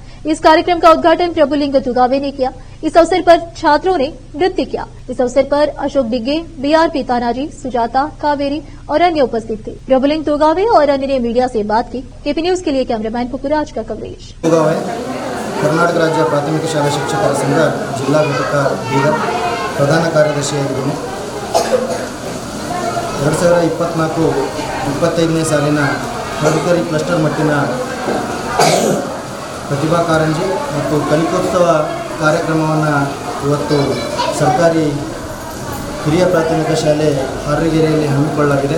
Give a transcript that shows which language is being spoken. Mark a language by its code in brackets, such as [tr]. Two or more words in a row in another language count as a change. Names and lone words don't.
[hi] इस कार्यक्रम का उद्घाटन प्रभुलिंग दुगावे ने किया। इस अवसर पर छात्रों ने नृत्य किया। इस अवसर पर अशोक डिग्गे, बीआरपी तानाजी, सुजाता, कावेरी और अन्य उपस्थित थे। प्रभुलिंग दुगावे और अन्य ने मीडिया से बात की। केपी न्यूज के लिए कैमरामैन पुकुराज का कवरेज। [kn] ಕರ್ನಾಟಕ ರಾಜ್ಯ ಪ್ರಾಥಮಿಕ ಶಾಲಾ ಶಿಕ್ಷಕರ ಸಂಘ ಜಿಲ್ಲಾ ಘಟಕ ಬೀದರ್ ಪ್ರಧಾನ ಕಾರ್ಯದರ್ಶಿಯಾಗಿದ್ದೇನೆ। 2024-25ನೇ ಸಾಲಿನ ಹಲದಕೆರೆ ಕ್ಲಸ್ಟರ್ ಮಟ್ಟಿನ ಪ್ರತಿಭಾ ಕಾರಂಜಿ ಮತ್ತು ಕಲಿಕೋತ್ಸವ ಕಾರ್ಯಕ್ರಮವನ್ನು ಇವತ್ತು ಸರ್ಕಾರಿ ಹಿರಿಯ ಪ್ರಾಥಮಿಕ ಶಾಲೆ ಹಾರಗೆರೆಯಲ್ಲಿ ಹಮ್ಮಿಕೊಳ್ಳಲಾಗಿದೆ।